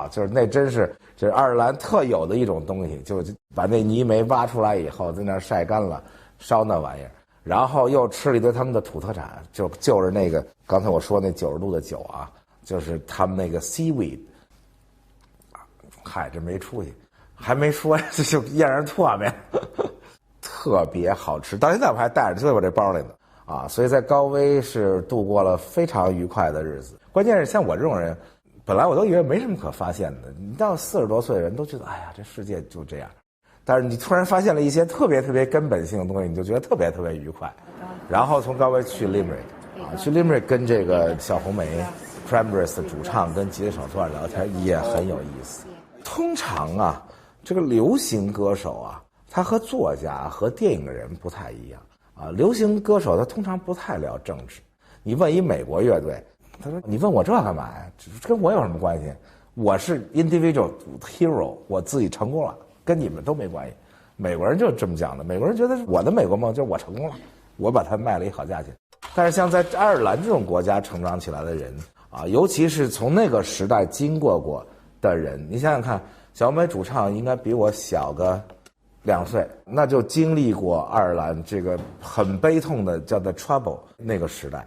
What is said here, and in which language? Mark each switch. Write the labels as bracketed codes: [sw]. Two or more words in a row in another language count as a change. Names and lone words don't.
[zh] 就是那真是这愛爾蘭特有的一種東西，就把那泥煤挖出來以後，在那兒曬乾了，燒那玩意兒，然後又吃了一堆他們的土特產，就是那個剛才我說那90度的酒啊，就是他们那個 seaweed。嗨，這沒出息，還沒說就咽人唾沫。特別好吃，到現在我還帶着，就在我這包裡呢啊！所以在高威是度過了非常愉快的日子。關鍵是像我這種人，本來我都以為沒什麼可發現的，你到40多歲的人都覺得，哎呀，這世界就這樣。但是你突然發現了一些特別特別根本性的東西，你就覺得特別特別愉快。然後從高威去 Limerick 啊，去 Limerick 跟這個小紅莓 Cranberries 的主唱跟吉他手坐那聊天也很有意思。通常啊，這個流行歌手啊，他和作家和電影人不太一樣啊。流行歌手他通常不太聊政治。你問一美國樂隊，他說：“你問我這幹嘛呀？跟我有什麼關係？我是 [en] individual hero， [zh] 我自己成功了，跟你們都沒關係。” 美國人就這麼講的。美國人覺得我的美國夢就是我成功了，我把它賣了一好價錢。但是像在愛爾蘭這種國家成長起來的人啊，尤其是從那個時代經過的人，你想想看，小美主唱應該比我小個2歲，那就經歷過愛爾蘭這個很悲痛的叫做 Trouble 那個時代。